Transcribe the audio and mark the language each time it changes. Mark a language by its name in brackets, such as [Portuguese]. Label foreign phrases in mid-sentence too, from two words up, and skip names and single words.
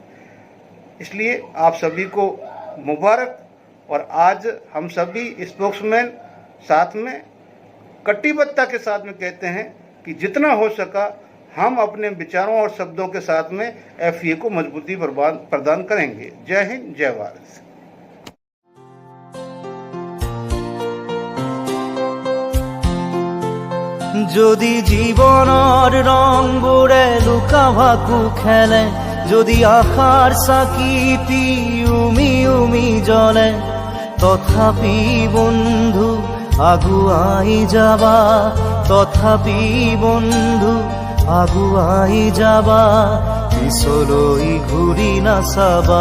[Hindi] इसलिए आप सभी को मुबारक। और आज हम सभी स्पोक्समैन साथ में कटिबद्धता के साथ में कहते हैं कि जितना हो सका हम अपने विचारों और शब्दों के साथ में FE को मजबूती प्रदान करेंगे। जय हिंद, जय भारत। [Assamese] যদি জীবনৰ ৰংবোৰে লুকা ভাকু খেলে, যদি আশাৰ চাকিটি উমি উমি জ্বলে, তথাপি বন্ধু আগুৱাই যাবা, তথাপি বন্ধু আগুৱাই যাবা, পিছলৈ ঘূৰি নাচাবা।